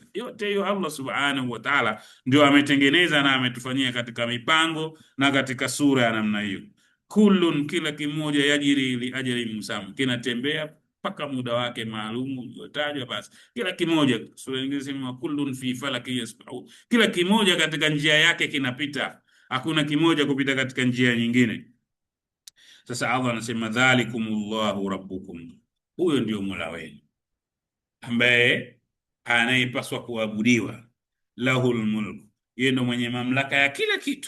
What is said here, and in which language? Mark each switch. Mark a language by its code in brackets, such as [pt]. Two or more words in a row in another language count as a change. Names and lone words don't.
[sw] Yote hiyo Allah [ar] سبحانه وتعالى [sw] ndio ametengeneza na ametufanyia katika mipango na katika sura ya namna hiyo. Kullun, kila kimoja, [ar] يجري لأجل مسمى, [sw] kinatembea mpaka muda wake maalum uliotajwa. Basi kila kimoja, sura nyingine inasema [ar] كل في فلك يسبح, [sw] kila kimoja katika njia yake kinapita, hakuna kimoja kupita katika njia nyingine. Sasa Allah anasema [ar] ذلكم الله ربكم, [sw] huyo ndio Mola wenu ambaye anayepaswa kuabudiwa. [ar] له الملك, [sw] yeye ndo mwenye mamlaka ya kila kitu.